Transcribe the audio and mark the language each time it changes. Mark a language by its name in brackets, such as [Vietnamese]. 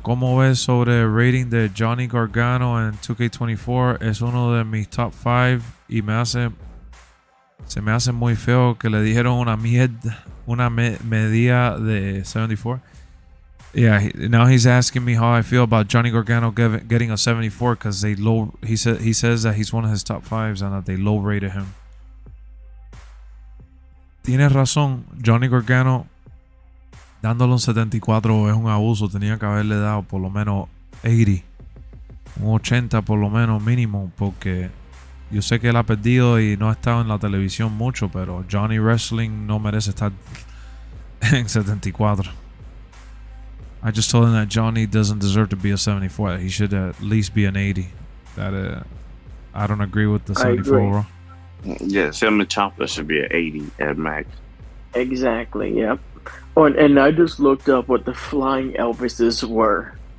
[Spanish] ¿Cómo ves sobre el rating de Johnny Gargano en 2K24? Es uno de mis top 5 y se me hace muy feo que le dijeron una medida de 74. [English] Yeah, now he's asking me how I feel about Johnny Gargano getting a 74 because he says that he's one of his top 5s and that they low rated him. [Spanish] Tienes razón, Johnny Gargano dándole un 74 es un abuso. Tenía que haberle dado por lo menos 80, un 80 por lo menos mínimo, porque yo sé que él ha perdido y no ha estado en la televisión mucho, pero Johnny Wrestling no merece estar en 74. [English] I just told him that Johnny doesn't deserve to be a 74. He should at least be an 80. That I don't agree with the 74 rule. Yeah, Sam Ciampa should be an 80 at max. Exactly. Yep. Oh, and I just looked up what the Flying Elvises were.